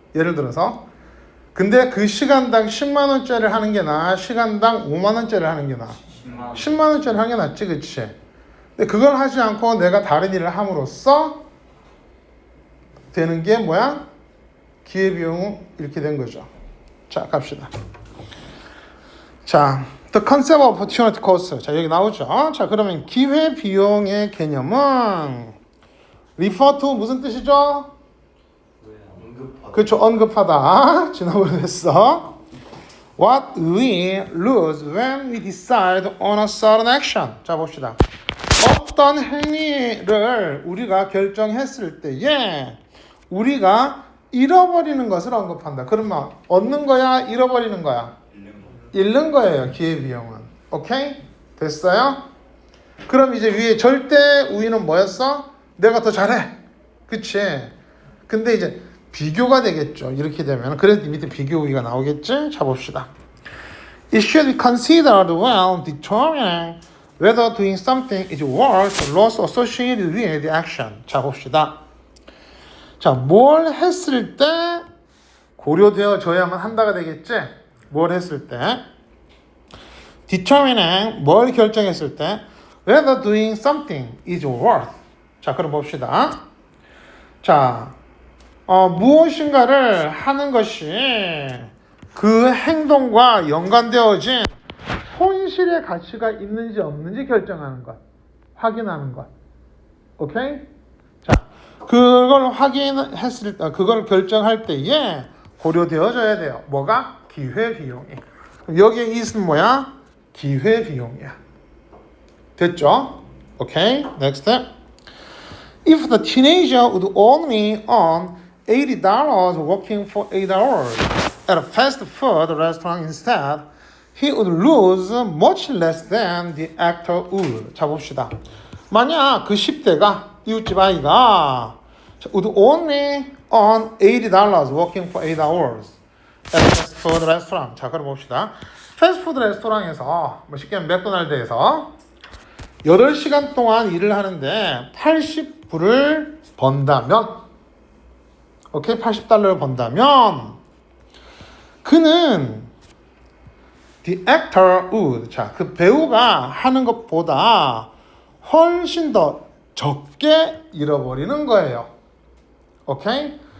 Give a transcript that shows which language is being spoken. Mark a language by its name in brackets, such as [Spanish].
[Korean] 예를 들어서 근데 그 시간당 10만 원짜리를 하는 게 나아? 시간당 5만 원짜리를 하는 게 나아? 10만 원짜리 하는 게 낫지, 그치? 근데 그걸 하지 않고 내가 다른 일을 함으로써 되는 게 뭐야? 기회비용 이렇게 된 거죠. 자, 갑시다. [English] 자, the concept of opportunity cost. [Korean] 자, 여기 나오죠. 자, 그러면 기회비용의 개념은 refer to 무슨 뜻이죠? 언급하다. 그렇죠. 언급하다. 지난번에 했어. [English] What we lose when we decide on a certain action. [Korean] 자, 봅시다. 어떤 행위를 우리가 결정했을 때에 우리가 잃어버리는 것을 언급한다. 그러면 얻는 거야? 잃어버리는 거야? 잃는 거예요. 기회비용은. 오케이? 됐어요? 그럼 이제 위에 절대 우위는 뭐였어? 내가 더 잘해. 그치? 근데 이제 비교가 되겠죠. 이렇게 되면. 그래서 밑에 비교 우위가 나오겠지? 자, 봅시다. It should be considered well determining [English] whether doing something is worth or loss associated with the action. [Korean] 자, 봅시다. 자, 뭘 했을 때 고려되어져야만 한다가 되겠지? 뭘 했을 때? [English] determining, 뭘 결정했을 때 whether doing something is worth. [Korean] 자, 그럼 봅시다. 자, 무엇인가를 하는 것이 그 행동과 연관되어진 손실의 가치가 있는지 없는지 결정하는 것, 확인하는 것. 오케이? 자, 그걸 확인했을 때, 그걸 결정할 때에 고려되어져야 돼요. 뭐가? 기회비용이. 여기에 있은 뭐야? 기회비용이야. 됐죠? 오케이? Next. [English] If the teenager would only earn $80 working for 8 hours at a fast food restaurant instead, he would lose much less than the actor would. [Korean] 자, 봅시다. [English] 만약 그 10대가, 이웃집 아이가 would only earn $80 working for 8 hours at a fast food restaurant. [Korean] 자, 그럼 봅시다. 패스트푸드 레스토랑에서, 뭐 쉽게 하면 맥도날드에서 8시간 동안 일을 하는데 80불을 번다면, 오케이? $80를 번다면 그는 the actor would, 자, 그 배우가 하는 것보다 훨씬 더 적게 잃어버리는 거예요. 오케이?